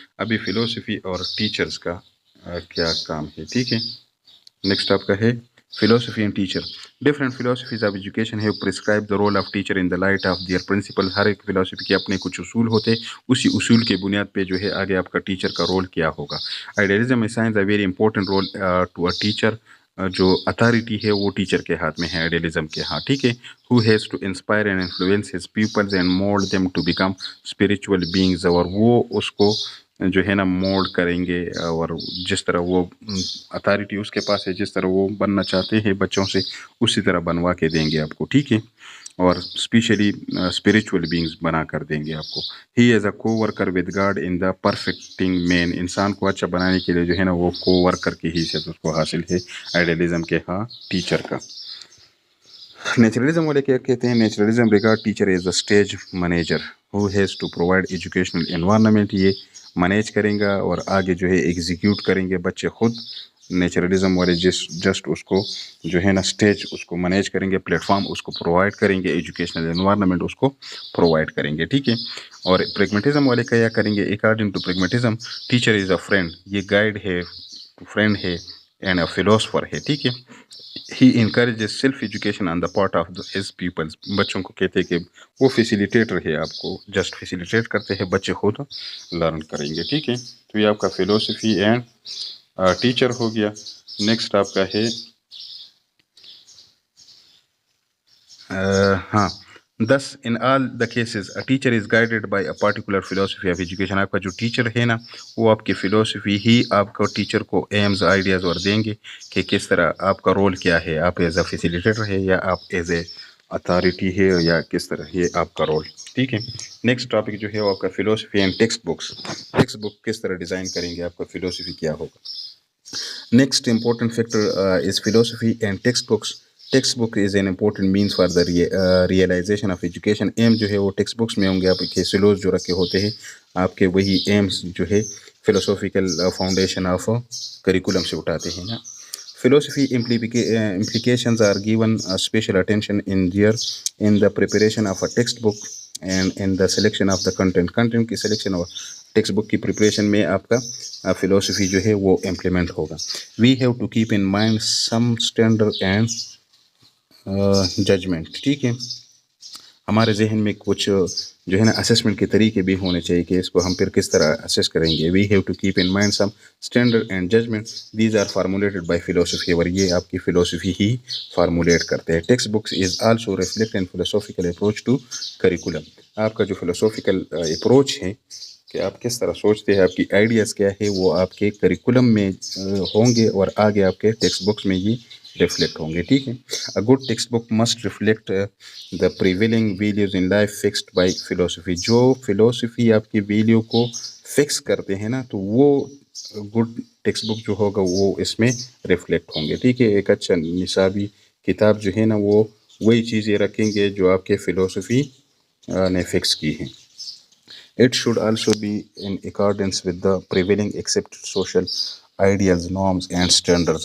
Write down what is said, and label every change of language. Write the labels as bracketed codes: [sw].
[ur] ابھی فلاسفی اور ٹیچرز کا کیا کام ہے. ٹھیک ہے. نیکسٹ آپ کا ہے [en] philosophy and teacher. Different philosophies of education have prescribed the role of teacher in the light of their principle. [ur] ہر ایک فلاسفی کے اپنے کچھ اصول ہوتے, اسی اصول کے بنیاد پہ جو ہے آگے آپ کا ٹیچر کا رول کیا ہوگا. [en] Idealism assigns a very important role to a teacher. [ur] جو اتھارٹی ہے وہ ٹیچر کے ہاتھ میں ہے آئیڈیلزم کے ہاں. ٹھیک ہے. [en] who has to inspire and influence his pupils and mold them to become spiritual beings. [ur] اور وہ اس کو جو ہے نا مولڈ کریں گے, اور جس طرح وہ اتھارٹی اس کے پاس ہے, جس طرح وہ بننا چاہتے ہیں بچوں سے, اسی طرح بنوا کے دیں گے آپ کو. ٹھیک ہے. اور اسپیشلی اسپریچول بینگز بنا کر دیں گے آپ کو. [en] He is a coworker with God in the perfecting man. [ur] انسان کو اچھا بنانے کے لیے جو ہے نا وہ کو ورکر کی حیثیت اس کو حاصل ہے آئیڈیلزم کے ہاں ٹیچر کا. نیچرلزم والے کیا کہتے ہیں؟ [en] Naturalism regard teacher as a stage manager who has to provide educational environment. [ur] یہ مینیج کریں گا اور آگے جو ہے ایگزیکیوٹ کریں گے بچے خود. نیچرلزم والے جسٹ اس کو جو ہے نا اسٹیج اس کو مینیج کریں گے, پلیٹ فارم اس کو پرووائڈ کریں گے, ایجوکیشنل انوائرمنٹ اس کو پرووائڈ کریں گے. ٹھیک ہے. اور پریگمیٹزم والے کیا کریں گے؟ [en] According to pragmatism teacher is a friend. [ur] یہ گائیڈ ہے, فرینڈ ہے [en] and a philosopher [ur] ہے. ٹھیک ہے. [en] He encourages self education on the part of his peoples. [ur] بچوں کو کہتے ہیں کہ وہ فیسیلیٹیٹر ہے, آپ کو جسٹ فیسیلیٹیٹ کرتے ہیں, بچے خود لرن کریں گے. ٹھیک ہے. تو یہ آپ کا فلاسفی اینڈ ٹیچر ہو گیا. نیکسٹ آپ کا ہے ہاں [en] thus in all the cases a teacher is guided by a particular philosophy of education. [ur] آپ کا جو ٹیچر ہے نا وہ آپ کی فلاسفی ہی آپ کو ٹیچر کو ایمز آئیڈیاز اور دیں گے کہ کس طرح آپ کا رول کیا ہے, آپ [en] as a facilitator [ur] ہے یا آپ [en] as a authority [ur] ہے یا کس طرح یہ آپ کا رول. ٹھیک ہے. نیکسٹ ٹاپک جو ہے وہ آپ کا philosophy and text books. Text book کس طرح ڈیزائن کریں گے, آپ کا فلاسفی کیا ہوگا. [en] Next important factor is philosophy and textbooks. Textbook is an important means for the realisation of education. [ur] M جو ہے وہ ٹیکسٹ بکس میں ہوں گے. آپ کے سلوز جو رکھے ہوتے ہیں آپ کے وہی ایمس جو ہے [en] philosophical foundation of curriculum [ur] سے اٹھاتے ہیں نا. [en] philosophy implications are given special attention in the preparation of a textbook and in the selection of the content [ur] کی سلیکشن اور ٹیکسٹ بک کی پریپریشن میں آپ کا فلاسفی جو ہے وہ امپلیمنٹ ہوگا. [en] We have to keep in mind some standard and judgment. [ur] ٹھیک ہے. ہمارے ذہن میں کچھ جو ہے نا اسسمنٹ کے طریقے بھی ہونے چاہیے کہ اس کو ہم پھر کس طرح اسیس کریں گے. [en] We have to keep in mind some standard and judgement these are formulated by philosophy. [ur] اور یہ آپ کی فلاسفی ہی فارمولیٹ کرتے ہیں. [en] Textbooks is also reflect and philosophical approach to curriculum. [ur] آپ کا جو فلاسافیکل اپروچ ہے کہ آپ کس طرح سوچتے ہیں, آپ کی آئیڈیاز کیا ہے, وہ آپ کے کریکولم میں ہوں گے اور آگے آپ کے ٹیکسٹ بکس میں یہ ریفلیکٹ ہوں گے. ٹھیک ہے. [en] A good textbook must reflect the prevailing values in life fixed by philosophy. [ur] جو فلاسفی آپ کی ویلیو کو فکس کرتے ہیں نا, تو وہ گڈ ٹیکسٹ بک جو ہوگا وہ اس میں ریفلیکٹ ہوں گے. ٹھیک ہے. ایک اچھا نصابی کتاب جو ہے نا وہ وہی چیزیں رکھیں گے جو آپ کے فلاسفی نے فکس کی ہیں. [en] It should also be in accordance with the prevailing accepted social ideals, norms and standards.